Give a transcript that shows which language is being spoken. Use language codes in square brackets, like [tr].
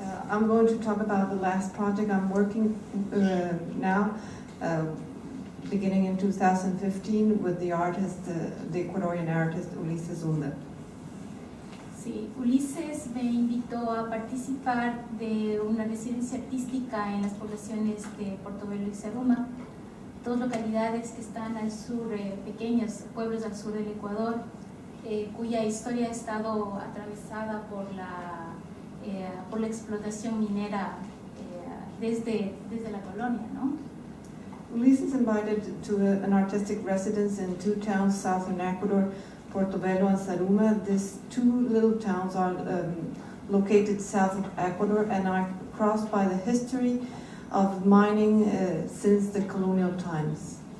[en] I'm going to talk about the last project I'm working now, beginning in 2015 with the artist, the Ecuadorian artist Ulises Zunda. [es] Sí, Ulises me invitó a participar de una residencia artística en las poblaciones de Portobelo y Zaruma, dos localidades que están al sur, pequeños pueblos al sur del Ecuador, cuya historia ha estado atravesada por la explotación minera desde la colonia, ¿no? [en] Ulises invited to an artistic residence in two towns south in Ecuador, Portobelo and Zaruma. These two little towns are located south of Ecuador and are crossed by the history of mining since the colonial times.